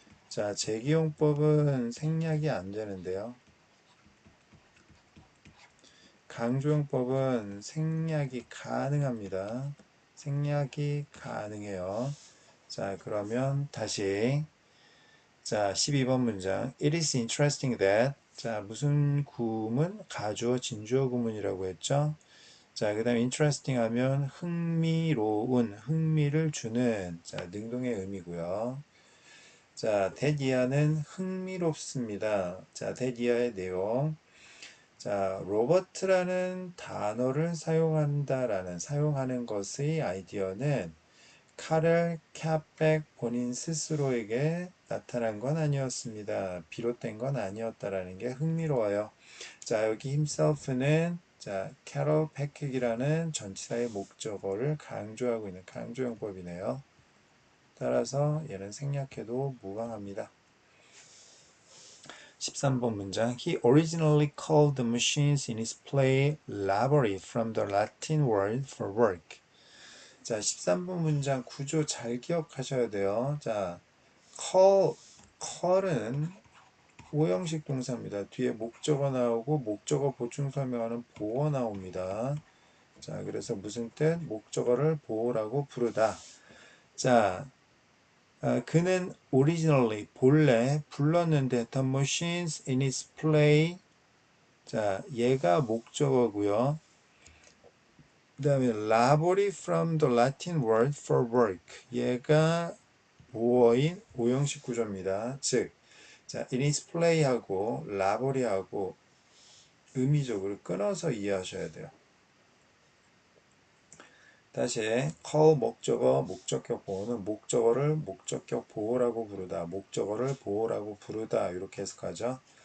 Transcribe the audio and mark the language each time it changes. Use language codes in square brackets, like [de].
[ko] 자, 제기용법은 생략이 안 되는데요. 강조용법은 생략이 가능합니다. 생략이 가능해요. 자, 그러면 다시 자, 12번 문장. [en] It is interesting that [ko] 자, 무슨 구문? 가주어, 진주어 구문이라고 했죠? 자, 그 다음에 interesting 하면 흥미로운, 흥미를 주는, 자, 능동의 의미고요. 자, that 이하는 흥미롭습니다. 자, that 이하의 내용. 자, 로버트라는 단어를 사용하는 것의 아이디어는 카렐 캐펙 본인 스스로에게 나타난 건 아니었습니다. 비롯된 건 아니었다라는 게 흥미로워요. 자, 여기 himself는 자, 캐럴 패킥이라는 전치사의 목적어를 강조하고 있는 강조용법이네요. 따라서 얘는 생략해도 무방합니다. 13번 문장. [en] He originally called the machines in his play labori from the Latin word for work. [ko] 자, 13번 문장 구조 잘 기억하셔야 돼요. 자, call은 오형식 동사입니다. 뒤에 목적어 나오고 목적어 보충 설명하는 보어 나옵니다. 자, 그래서 무슨 뜻? 목적어를 보어라고 부르다. 자, 그는 [en] originally [ko] 본래 불렀는데 [en] the machines in his play. [ko] 자, 얘가 목적어고요. 그 다음에 [en] labori from the Latin word for work. [ko] 얘가 보어인 오형식 구조입니다. 즉, 자, in his play하고 labori하고 의미적으로 끊어서 이해하셔야 돼요. 다시 call 목적어, 목적격 보호는 목적어를 목적격 보호라고 부르다, 목적어를 보호라고 부르다 이렇게 해석하죠.